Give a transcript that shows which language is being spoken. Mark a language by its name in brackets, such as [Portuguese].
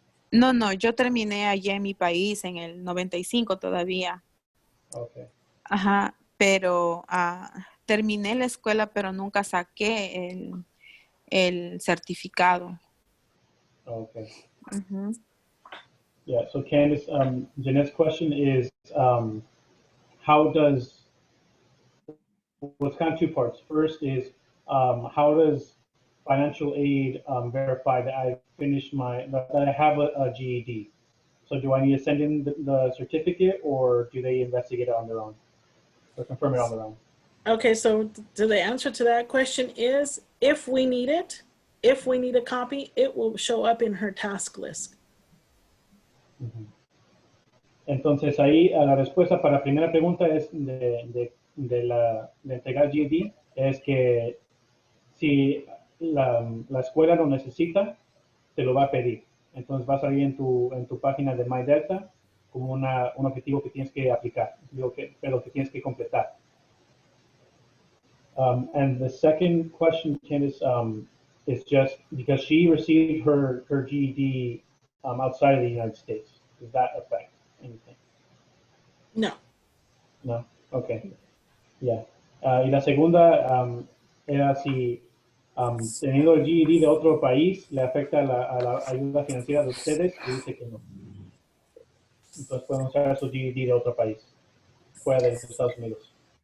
[Spanish] No, yo terminé allá en mi país en el 95 todavía. Okay. Ajá, pero terminé la escuela, pero nunca saqué el certificado. Okay. Ujú. [English] Yeah, so Candace, Jeanette's question is, how does, well, it's kind of two parts. First is, how does financial aid verify that I finished that I have a GED? So do I need to send in the certificate, or do they investigate it on their own or confirm it on their own? Okay, so the answer to that question is, if we need it, if we need a copy, it will show up in her task list. [Spanish] Entonces ahí la respuesta para la primera pregunta es de entregar GED, es que si la escuela lo necesita, te lo va a pedir. Entonces va a salir en tu página de MyDelta como un objetivo que tienes que aplicar, pero que tienes que completar. [English] And the second question, Candace, is just because she received her GED outside of the United States. Does that affect anything? No. No? Okay. Yeah. [Spanish] Y la segunda era si teniendo el GED de otro país le afecta a la ayuda financiera de ustedes, y dice que no. Entonces pueden usar su GED de otro país, fuera de los Estados Unidos.